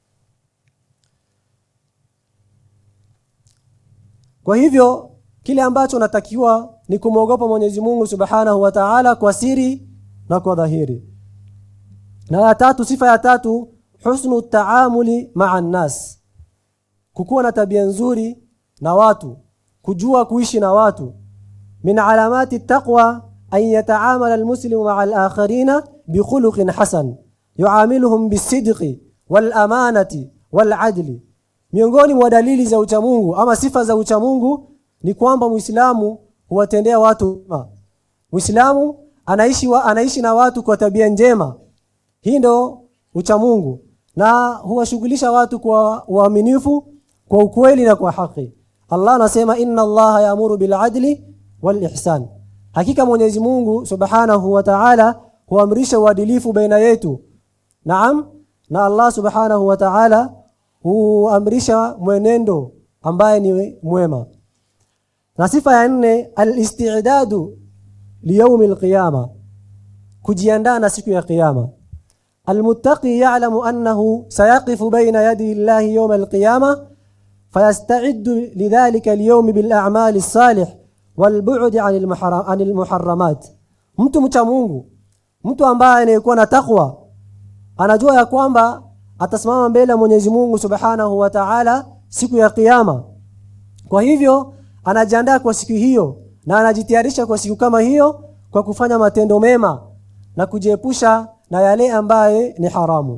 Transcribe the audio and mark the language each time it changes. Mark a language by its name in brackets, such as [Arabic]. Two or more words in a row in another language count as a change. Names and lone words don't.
[Swahili] Kwa hivyo kile ambacho natakiwa ni kumwogopa Mwenyezi Mungu [Arabic] سبحانه وتعالى [Swahili] kwa siri na kwa dhahiri. Na ya 3, sifa ya 3, [Arabic] حسن التعامل مع الناس, [Swahili] kukuwa na tabia nzuri na watu, kujua kuishi na watu. [Arabic] من علامات التقوى أن يتعامل المسلم مع الآخرين بخلق حسن يعاملهم بالصدق والأمانة والعدل. [Swahili] Miongoni mwa dalili za ucha Mungu ama sifa za ucha Mungu ni kwamba Muislamu huwatendea watu wema. Muislamu anaishi na watu kwa tabia njema. Hii ndio ucha Mungu, na huwashughulisha watu kwa uaminifu, kwa ukweli na kwa haki. Allah anasema [Arabic] إن الله يأمر بالعدل والإحسان, [Swahili] hakika Mwenyezi Mungu [Arabic] سبحانه وتعالى [Swahili] huamrisha uadilifu baina yetu. Naam, na Allah [Arabic] سبحانه وتعالى [Swahili] huamrisha mwenendo ambaye ni mwema. Na sifa ya 4, [Arabic] الاستعداد ليوم القيامة, [Swahili] kujiandaa na siku ya kiyama. [Arabic] المتقي يعلم أنه سيقف بين يدي الله يوم القيامة فيستعد لذلك اليوم بالأعمال الصالح والبعد عن المحرمات. [Swahili] Mtu mcha Mungu, mtu ambaye anakuwa na takwa, anajua ya kwamba atasimama mbele ya Mwenyezi Mungu [Arabic] سبحانه وتعالى [Swahili] siku ya kiyama. Kwa hivyo anajiandaa kwa siku hiyo na anajitayarisha kwa siku kama hiyo kwa kufanya matendo mema na kujiepusha na yale ambaye ni haramu.